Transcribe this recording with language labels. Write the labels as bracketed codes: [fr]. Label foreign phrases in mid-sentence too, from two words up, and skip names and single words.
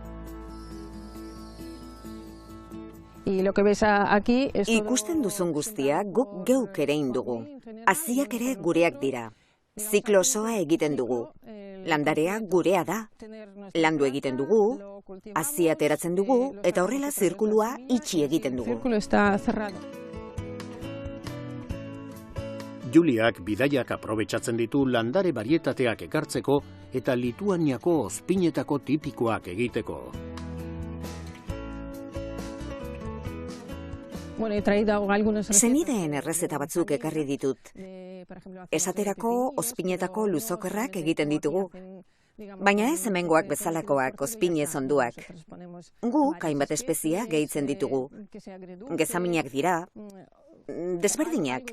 [eu] Ikusten duzun guztia guk geuk ere indugu. Haziak ere gureak dira. Ziklo osoa egiten dugu. Landarea gurea da. Landu egiten dugu, Hazia ateratzen dugu eta horrela zirkulua itxi egiten dugu. [es] Círculo está cerrado. [eu] Juliak bidaiak aprobetxatzen ditu landare barietateak ekartzeko eta Lituaniako ozpinetako tipikoak egiteko. [es] Bueno, he traído algunas [eu] Senideen errezeta batzuk ekarri ditut. Esaterako ozpinetako luzokerrak egiten ditugu. Baina ez hemengoak bezalakoak ozpinez onduak. Guk hainbat espezia gehitzen ditugu. Gezaminak dira, desberdinak.